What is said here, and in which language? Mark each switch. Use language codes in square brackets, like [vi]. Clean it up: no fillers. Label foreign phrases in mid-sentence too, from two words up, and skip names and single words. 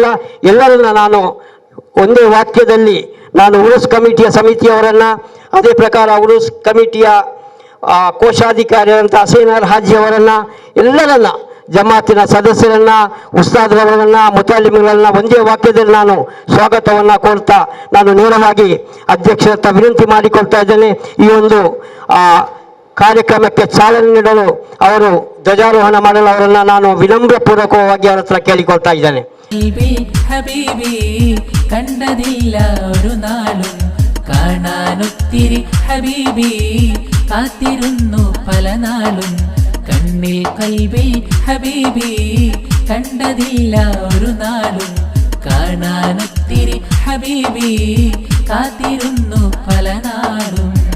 [kn] ಎಲ್ಲರನ್ನ ನಾನು ಒಂದೇ ವಾಕ್ಯದಲ್ಲಿ ನಾನು ಉರುಸ್ ಕಮಿಟಿಯ ಸಮಿತಿಯವರನ್ನು, ಅದೇ ಪ್ರಕಾರ ಉರುಸ್ ಕಮಿಟಿಯ ಕೋಶಾಧಿಕಾರಿಯಾದಂಥ ಹಸೀನರ್ ಹಾಜಿ ಅವರನ್ನು, ಎಲ್ಲರನ್ನ ಜಮಾತಿನ ಸದಸ್ಯರನ್ನ, ಉಸ್ತಾದ್ರವರನ್ನ, ಮುತಾಲಿಮ್ಗಳನ್ನ ಒಂದೇ ವಾಕ್ಯದಲ್ಲಿ ನಾನು ಸ್ವಾಗತವನ್ನು ಕೋರ್ತಾ ನಾನು ನೇರವಾಗಿ ಅಧ್ಯಕ್ಷರ ವಿನಂತಿ ಮಾಡಿಕೊಳ್ತಾ ಇದ್ದೇನೆ. ಈ ಒಂದು ಕಾರ್ಯಕ್ರಮಕ್ಕೆ ಚಾಲನೆ ನೀಡಲು ಅವರು ಧ್ವಜಾರೋಹಣ ಮಾಡಲು ಅವರನ್ನು ನಾನು ವಿನಮ್ರಪೂರ್ವಕವಾಗಿ ಅವರ ಹತ್ರ ಕೇಳಿಕೊಳ್ತಾ ಇದ್ದೇನೆ. [ml] ഹബീബി കണ്ടതില്ല ഒരു നാളും കാണാനൊത്തിരി ഹബീബി കാത്തിരുന്നു പല നാളും കണ്ണിൽ കൽബിൽ ഹബീബി കണ്ടതില്ല ഒരു നാളും കാണാനൊത്തിരി ഹബീബി കാത്തിരുന്നു പല നാളും